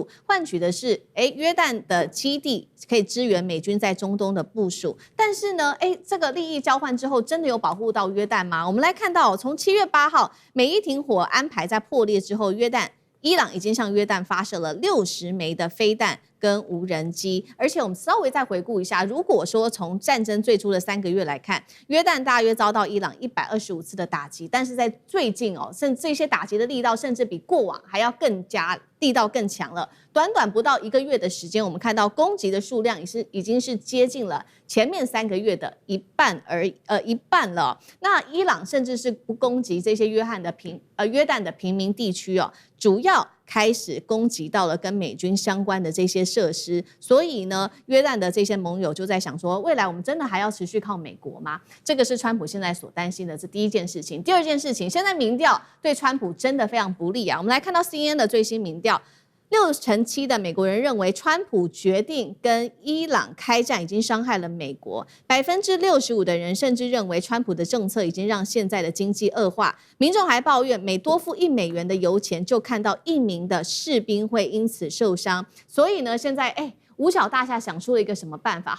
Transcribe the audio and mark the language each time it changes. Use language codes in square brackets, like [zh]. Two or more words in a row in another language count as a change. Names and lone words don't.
[zh] 換取的是，約旦的基地可以支援美軍在中東的部署，但是呢，這個利益交換之後，真的有保護到約旦嗎？我們來看到，從7月8號美伊停火安排在破裂之後，伊朗已經向約旦發射了60枚的飛彈跟無人機，而且我們稍微再回顧一下，如果說從戰爭最初的3個月來看，約旦大約遭到伊朗125次的打擊，但是在最近甚至這些打擊的力道甚至比過往還要更加力道更強了。短短不到1個月的時間，我們看到攻擊的數量已經是接近了前面3個月的一半了。那伊朗甚至是不攻擊這些約旦的平民地區主要開始攻擊到了跟美軍相關的這些設施，所以呢，約旦的這些盟友就在想說，未來我們真的還要持續靠美國嗎？這個是川普現在所擔心的，這第一件事情。第二件事情，現在民調對川普真的非常不利啊。我們來看到 CNN 的最新民調，67%的美國人認為川普決定跟伊朗開戰已經傷害了美國，65%的人甚至認為川普的政策已經讓現在的經濟惡化。民眾還抱怨，每多付1美元的油錢，就看到1名的士兵會因此受傷。所以呢，現在五角大廈想出了一個什麼辦法？